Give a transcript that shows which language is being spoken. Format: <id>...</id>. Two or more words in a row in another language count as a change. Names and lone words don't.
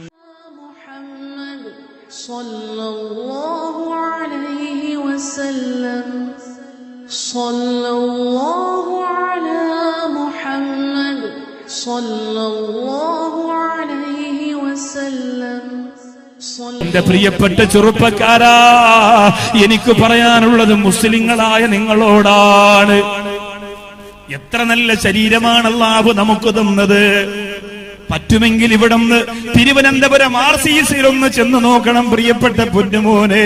<ar>محمد صلى الله عليه وسلم صلى الله على محمد صلى الله عليه وسلم</ar> <ml>എന്റെ പ്രിയപ്പെട്ട ചെറുപ്പക്കാരാ, എനിക്ക് പറയാനുള്ളത് മുസ്ലിങ്ങളായ നിങ്ങളോടാണ്. എത്ര നല്ല ശരീരമാണ് അല്ലാഹു നമുക്ക് തന്നത്. പറ്റുമെങ്കിൽ ഇവിടുന്ന് തിരുവനന്തപുരം RCC ഒന്ന് ചെന്ന് നോക്കണം പ്രിയപ്പെട്ട പൊന്നുമോനെ.</ml>